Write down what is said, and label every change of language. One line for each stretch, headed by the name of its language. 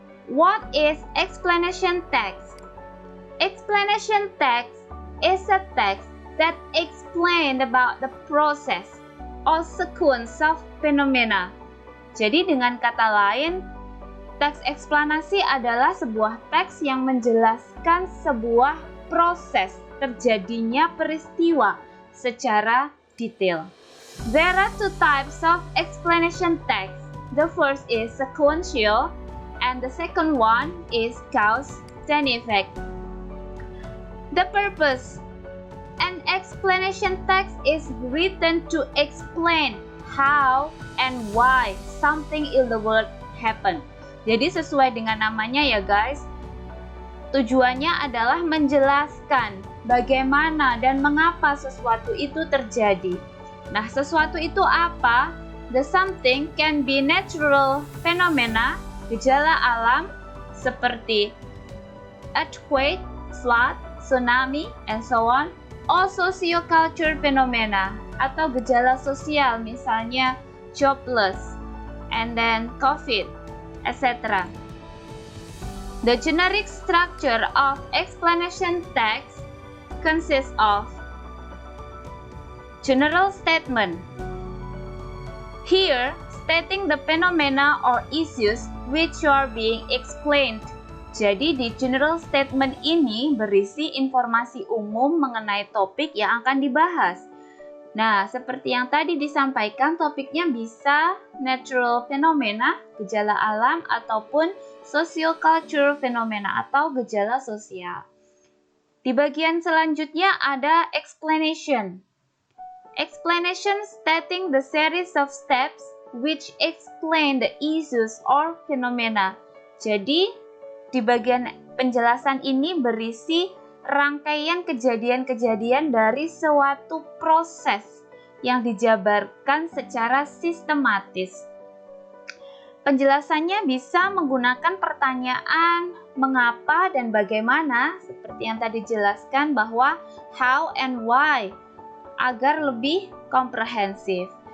English: What is explanation text? Explanation text is a text that explain about the process or sequence of phenomena.
Indonesian: Jadi dengan kata lain, teks eksplanasi adalah sebuah teks yang menjelaskan sebuah proses terjadinya peristiwa secara detail.
English: There are two types of explanation text. The first is sequential and the second one is cause and effect. The purpose. An explanation text is written to explain how and why something in the world happen.
Indonesian: Jadi sesuai dengan namanya ya guys, tujuannya adalah menjelaskan bagaimana dan mengapa sesuatu itu terjadi. Nah, sesuatu itu apa?
English: The something can be natural phenomena,
Indonesian: gejala alam seperti
English: earthquake, flood, tsunami, and so on. Or sociocultural phenomena
Indonesian: atau gejala sosial, misalnya
English: jobless, and then COVID, etc. The generic structure of explanation text consists of general statement. Here, stating the phenomena or issues which are being explained.
Indonesian: Jadi di general statement ini berisi informasi umum mengenai topik yang akan dibahas. Nah, seperti yang tadi disampaikan, topiknya bisa natural phenomena, gejala alam, ataupun sociocultural phenomena atau gejala sosial. Di bagian selanjutnya ada explanation.
English: Explanation stating the series of steps which explain the issues or phenomena.
Indonesian: Jadi, di bagian penjelasan ini berisi rangkaian kejadian-kejadian dari suatu proses yang dijabarkan secara sistematis. Penjelasannya bisa menggunakan pertanyaan mengapa dan bagaimana, seperti yang tadi dijelaskan bahwa
English: how and why,
Indonesian: agar lebih komprehensif.